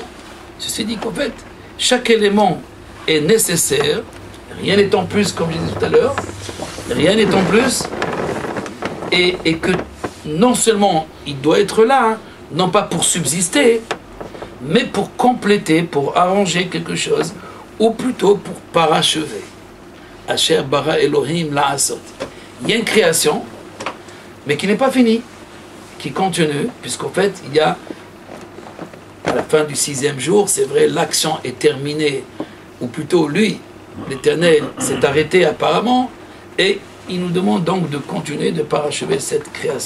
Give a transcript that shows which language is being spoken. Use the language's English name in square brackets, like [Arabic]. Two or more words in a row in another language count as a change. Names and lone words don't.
[French] Ceci dit qu'en fait, chaque élément est nécessaire, rien n'est en plus, comme je disais tout à l'heure, rien n'est en plus, et que non seulement il doit être là, non pas pour subsister, mais pour compléter, pour arranger quelque chose, ou plutôt pour parachever. [Hebrew] אשר ברא אלהים לעשות. [French] Il y a une création, mais qui n'est pas finie, qui continue, puisqu'en fait, il y a, à la fin du 6e jour, c'est vrai, l'action est terminée, ou plutôt lui, l'Éternel, s'est arrêté apparemment, et il nous demande donc de continuer de parachever cette création.